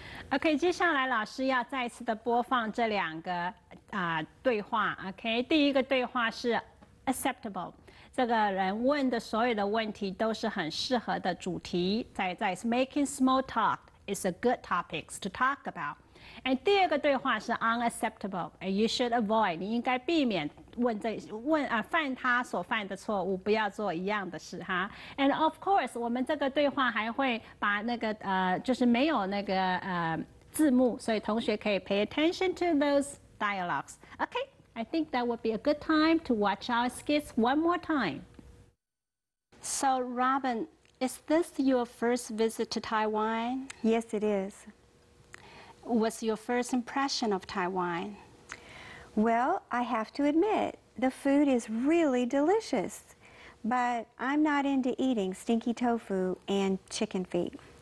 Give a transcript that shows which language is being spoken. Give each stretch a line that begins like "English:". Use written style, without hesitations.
Chinese: OK， 接下来老师要再次的播放这两个对话。 OK， 第一个对话是 acceptable， 这个人问的所有的问题都是很适合的主题。
English: 在 making small talk is a good topics to talk about。
Chinese: 第二个对话是 unacceptable，
English: you should avoid，
Chinese: 你应该避免犯他所犯的错误，不要做一样的事哈。
English: And of course，
Chinese: 我们这个对话还会把那个就是没有那个字幕，所以同学可以
English: pay attention to those dialogues. Okay, I think that would be a good time to watch our skits one more time. So, Robin, is this your first visit to Taiwan? Yes, it is. What's your first impression of Taiwan? Well, I have to admit, the food is really delicious, but I'm not into eating stinky tofu and chicken feet.